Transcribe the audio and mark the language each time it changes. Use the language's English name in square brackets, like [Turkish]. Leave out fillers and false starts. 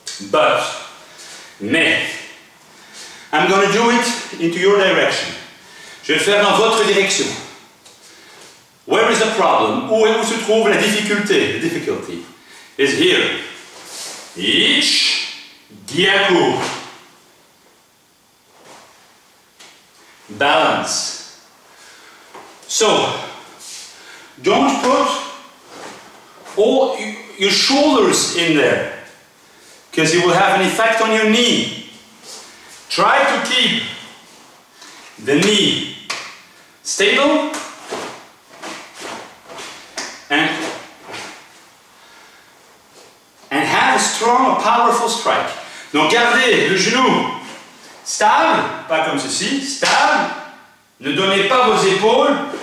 [English] But, I'm going to do it into your direction. [French] Je vais le faire dans votre direction. [English] Where is the problem? [French] Où se trouve la difficulté? [English] The difficulty is here. Ich, Gyaku. Balance. So, don't put all your shoulders in there, because it will have an effect on your knee. Try to keep the knee stable and have a strong, a powerful strike. [French] Donc gardez le genou stable, pas comme ceci, stable. Ne donnez pas vos épaules.